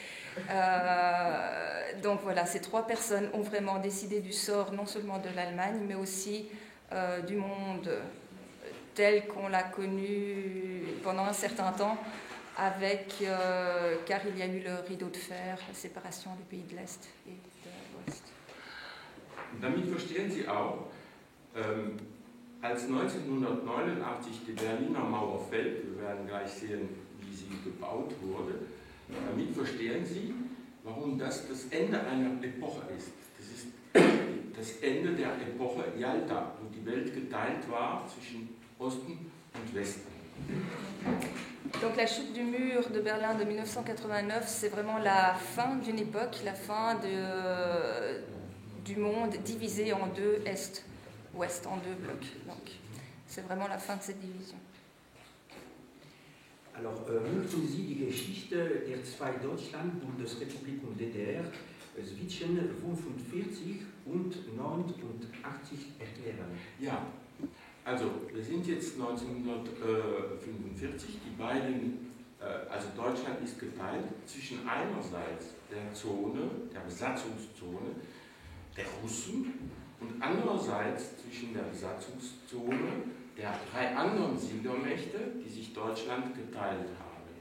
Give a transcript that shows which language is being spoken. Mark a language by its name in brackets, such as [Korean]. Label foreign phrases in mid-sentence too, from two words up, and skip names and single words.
[French] Donc voilà, ces 3 personnes ont vraiment décidé du sort non seulement de l'Allemagne, mais aussi du monde tel qu'on l'a connu pendant un certain temps, car il y a eu le rideau de fer, la séparation des pays de l'Est et de l'Ouest. [German] Damit verstehen Sie auch, als 1989 die Berliner Mauer fällt, wir werden gleich sehen, wie sie gebaut wurde, damit verstehen Sie, warum das Ende einer Epoche ist. Das ist das Ende der Epoche Yalta, wo die Welt geteilt war zwischen Osten und Westen. [French] Donc la chute du mur de Berlin de 1989, c'est vraiment la fin d'une époque, la fin du monde divisé en 2 Est-Ouest, en 2 blocs. Donc c'est vraiment la fin de cette division. Alors, [German] möchten Sie die Geschichte der 2 Deutschland-Bundesrepubliken DDR zwischen 45 und 89 erklären? Ja, also wir sind jetzt 1945, die beiden, also Deutschland ist geteilt zwischen einerseits der Zone, der Besatzungszone der Russen und andererseits zwischen der Besatzungszone der 3 anderen Siegermächte, die sich Deutschland geteilt haben.